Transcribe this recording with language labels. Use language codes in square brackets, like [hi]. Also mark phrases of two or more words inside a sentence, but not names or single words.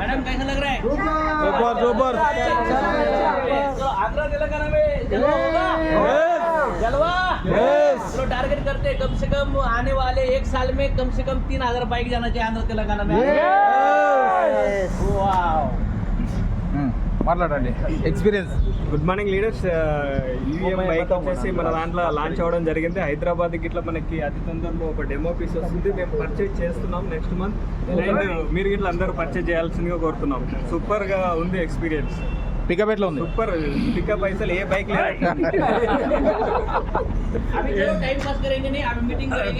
[hi] मैडम कैसा लग रहा है? [en] super super [hi] तो आगरा तेलंगाना में जलवा होगा? जलवा तो टारगेट करते हैं कम से कम आने वाले 1 साल में कम से कम 3000 बाइक जाना चाहिए आंध्र तेलंगाना में। वाव [te] మాట్లాడండి ఎక్స్పీరియన్స్. [en] good morning leaders. [te] యూఎం బైక్ వచ్చేసి మన దాంట్లో లాంచ్ అవ్వడం జరిగింది. హైదరాబాద్కి ఇట్లా మనకి అతి తొందరలో ఒక [en] demo piece [te] వస్తుంది. మేము పర్చేజ్ చేస్తున్నాం [en] next month. [te] అండ్ మీరు ఇట్లా అందరూ పర్చేజ్ చేయాల్సిందిగా కోరుతున్నాం. సూపర్గా ఉంది ఎక్స్పీరియన్స్. పికప్ ఎట్లా ఉంది? [en] super pickup [te] అసలు ఏ బైక్ లేదు. [hi] अभी चलो [en] time pass [hi] करेंगे नहीं, अभी मीटिंग करेंगे।